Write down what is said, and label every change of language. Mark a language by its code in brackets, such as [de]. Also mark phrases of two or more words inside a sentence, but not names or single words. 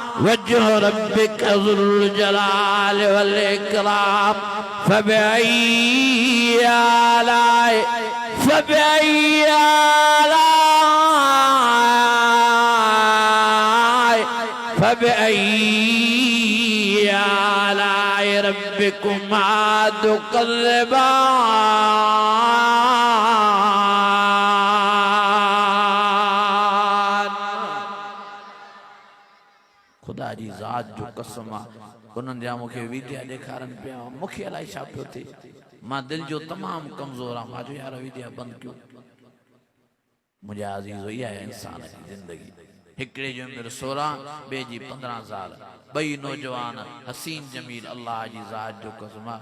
[ar] وجه ربك ذو الجلال والإكرام فبأي آلاء ربكما تكذبان. [sd] खुदा जी ज़ात जो कसम आहे उन्हनि जा मूंखे वीडिया ॾेखारनि पिया मूंखे अलाए छा पियो थिए मां दिलि जो तमामु कमज़ोर आहियां मां जो यार वीडिया बंदि कयो मुंहिंजा अज़ीज़ इहा आहे इंसान जी ज़िंदगी हिकिड़े जी उमिरि 16 ॿिए जी 15 साल ॿई नौजवान हसीन जमील अल्लाह जी ज़ात जो कसम आहे